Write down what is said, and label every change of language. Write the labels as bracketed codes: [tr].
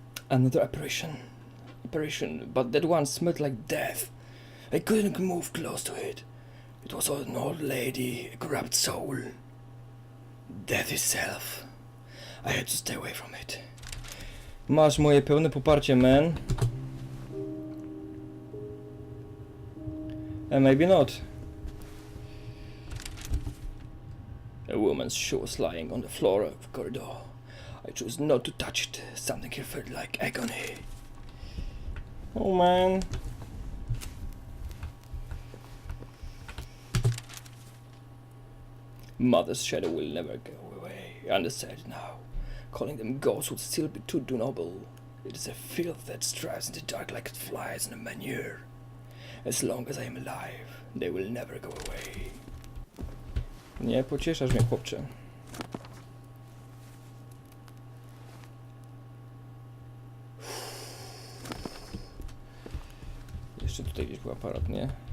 [en] Another apparition, but that one smelled like death. I couldn't move close to it. It was an old lady, a corrupt soul. Death itself. I had to stay away from it. [pl] Masz moje pełne poparcie, man. [en] And maybe not. A woman's shoe was lying on the floor of the corridor. I chose not to touch it. Something here felt like agony. Oh man. Mother's shadow will never go away. I understand now. Calling them ghosts would still be too noble. It is a filth that strives in the dark like flies in a manure. As long as I am alive, they will never go away. [pl] Nie pocieszasz mnie, chłopcze. Jeszcze tutaj gdzieś był aparat, nie?